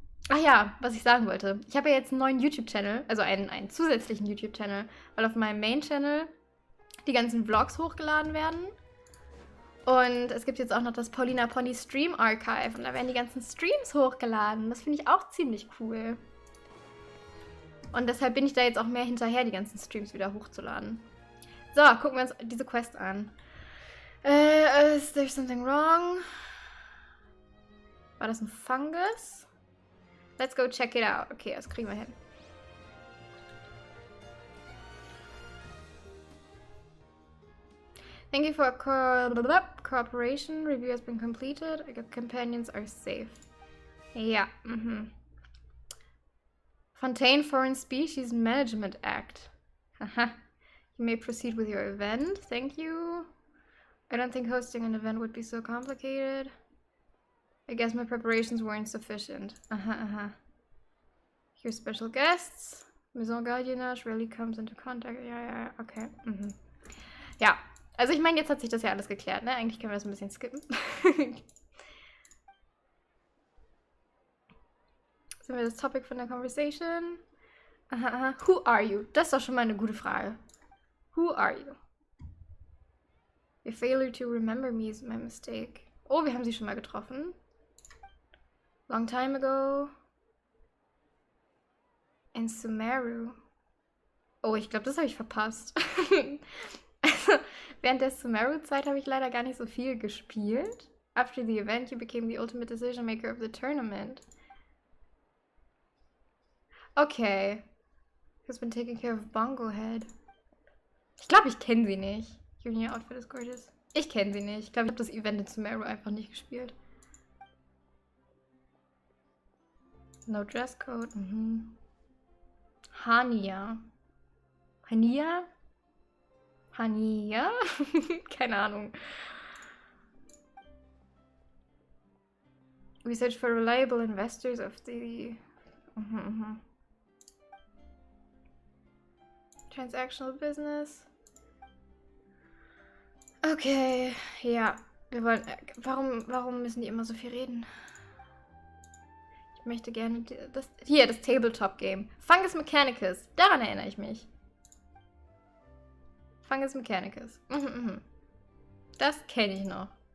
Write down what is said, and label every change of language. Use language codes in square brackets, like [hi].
[de] Ach ja, was ich sagen wollte. Ich habe ja jetzt einen neuen YouTube-Channel, also einen zusätzlichen YouTube-Channel, weil auf meinem Main-Channel die ganzen Vlogs hochgeladen werden. Und es gibt jetzt auch noch das Paulina Pony Stream Archive und da werden die ganzen Streams hochgeladen. Das finde ich auch ziemlich cool. Und deshalb bin ich da jetzt auch mehr hinterher, die ganzen Streams wieder hochzuladen. So, gucken wir uns diese Quest an. [en] Is there something wrong? [de] War das ein Fungus? [en] Let's go check it out. [de] Okay, das kriegen wir hin. [en] Thank you for cooperation. Review has been completed. Your companions are safe. Ja, Fontaine Foreign Species Management Act. Haha. You may proceed with your event. Thank you. I don't think hosting an event would be so complicated. I guess my preparations weren't sufficient. Here's special guests. Maison Gardiennage rarely comes into contact. [de] Ja, okay. Ja, also ich meine, jetzt hat sich das ja alles geklärt, ne? Eigentlich können wir das ein bisschen skippen. Sind wir das Topic von der Conversation? [en] Who are you? [de] Das ist doch schon mal eine gute Frage. [en] Who are you? Your failure to remember me is my mistake. [de] Oh, wir haben sie schon mal getroffen. [en] Long time ago. [de] In Sumeru. Oh, ich glaube, das habe ich verpasst. Also, während der Sumeru-Zeit habe ich leider gar nicht so viel gespielt. [en] After the event, you became the ultimate decision maker of the tournament. Okay. Has been taking care of Bongo Head. [de] Ich glaube, ich kenne sie nicht. [en] Your outfit is gorgeous. [de] Ich kenne sie nicht. Ich glaube, ich habe das Event in Sumeru einfach nicht gespielt. [en] No dress code. Hania. Hania? Hania? [de] Keine Ahnung. [en] Research for reliable investors of the... Transactional business. [de] Okay, ja. Wir wollen... Warum müssen die immer so viel reden? Ich möchte gerne... das Tabletop-Game. Fungus Mechanicus. Daran erinnere ich mich. Fungus Mechanicus. Das kenne ich noch.